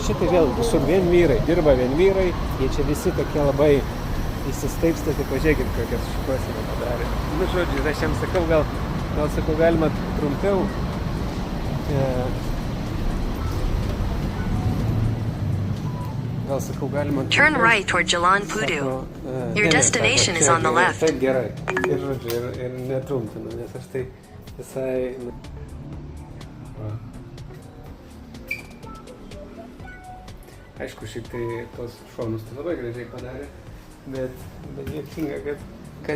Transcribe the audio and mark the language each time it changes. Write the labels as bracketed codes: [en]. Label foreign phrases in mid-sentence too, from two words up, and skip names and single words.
[lt] Šitai vėl visur vien vyrai, dirba vien vyrai, jie čia visi tokie labai įsistaipsta, tai pažiūrėkit, kokias šukuoseną padarė. Nu, žodžiu, aš jam sakau, gal sakau, galima trumpiau. Gal sakau, galima... [en] Turn right toward Jalan Pudu. Your destination is on the left. [lt] Taip, gerai. Ir žodžiu, ir netrumpinu, nes aš tai visai... Aišku, šiaip tai tos šonus tai labai gražiai padarė, bet juokinga, kad...